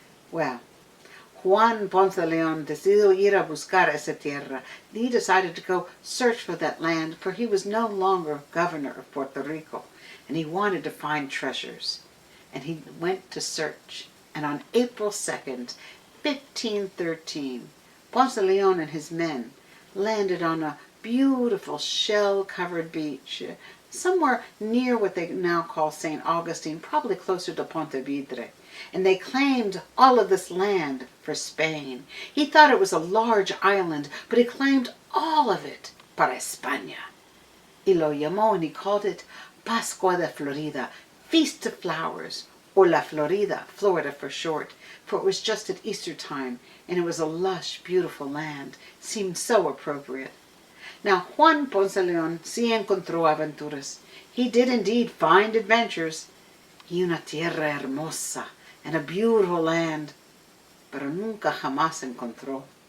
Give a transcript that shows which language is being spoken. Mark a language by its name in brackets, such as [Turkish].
[Spanish] Well, Juan Ponce de Leon decidió ir a buscar esa tierra. [English] He decided to go search for that land, for he was no longer governor of Puerto Rico, and he wanted to find treasures. And he went to search, and on April 2nd, 1513, Ponce de Leon and his men landed on a beautiful shell-covered beach, somewhere near what they now call St. Augustine, probably closer to Ponte Vedra. And they claimed all of this land for Spain. He thought it was a large island, but he claimed all of it [Spanish] para España. Y lo llamó, [English] and he called it Pascua de Florida, Feast of Flowers, or La Florida, Florida for short, for it was just at Easter time, and it was a lush, beautiful land. Seemed so appropriate. [Spanish] Now, Juan Ponce De Leon sí encontró aventuras. [English] He did indeed find adventures. [Spanish] Y una tierra hermosa [English] and a beautiful land. [Spanish] Pero nunca jamás encontró.